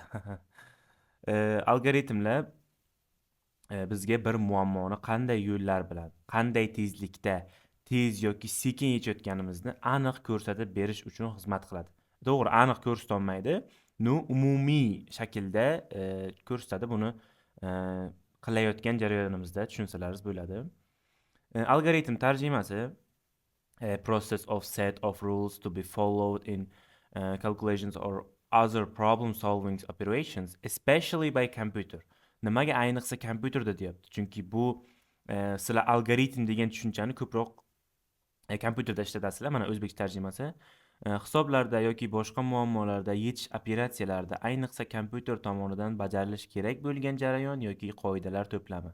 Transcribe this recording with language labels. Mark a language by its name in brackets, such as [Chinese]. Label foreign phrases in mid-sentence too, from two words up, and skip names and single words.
[Uzbek] Algoritmlar bizga bir muammoni qanday yo'llar bilan, qanday tezlikda, tez yoki sekin yechayotganimizni aniq ko'rsatib berish uchun xizmat qiladi. To'g'ri, aniq ko'rsata olmaydi. Umumiy shaklda ko'rsatadi. Buni qilayotgan jarayonimizda tushunsalaringiz bo'ladi. Algoritm tarjimasi [English] process of set of rules to be followed in calculations or other problem solving operations, especially by computer. [Uzbek] Nimaga ayniqsa kompyuterda deyapti? Chunki bu sizlar algoritm degan tushunchani ko'proq kompyuterda ishlatasizlar. Mana o'zbek tarjimasi. Hisoblarda yoki boshqa muammolarda yechish operatsiyalarida ayniqsa kompyuter tomonidan bajarilishi kerak bo'lgan jarayon yoki qoidalar to'plami.